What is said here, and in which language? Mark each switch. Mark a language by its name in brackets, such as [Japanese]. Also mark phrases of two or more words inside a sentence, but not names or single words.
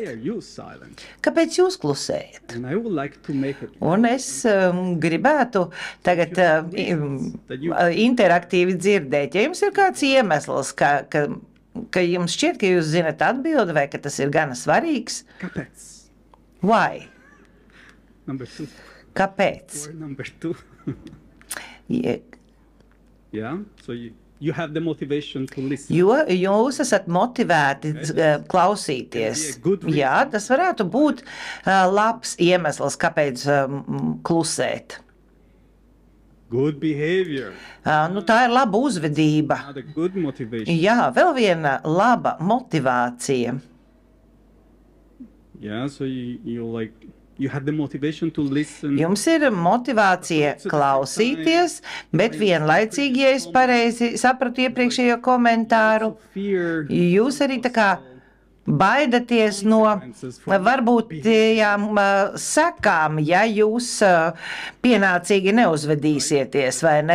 [Latvian] Kāpēc jūs klusējat? Un es gribētu tagad interaktīvi dzirdēt. Ja jums ir kāds iemesls, ka jums šķiet, ka jūs zinat atbildi, vai ka tas ir gana svarīgs? Kāpēc? [English] Why? Number 2. [Latvian] Kāpēc? [English] Or number 2. Yeah. So you have the motivation to listen. [Latvian] Jo jūs esat motivēti klausīties. Jā, tas varētu būt labs iemesls, kāpēc klusēt. [English] Good behavior. [Latvian] Nu, tā ir laba uzvedība. [English] Good motivation. [Latvian] Jā, vēl viena laba motivācija. [English] Yeah, so you have the motivation to listen. [Latvian] Jums ir motivācija klausīties, bet vienlaicīgi, ja es pareizi sapratu iepriekšējo komentāru, jūs arī tā kā baidaties no varbūt tām sekām, ja jūs pienācīgi neuzvedīsieties, vai ne?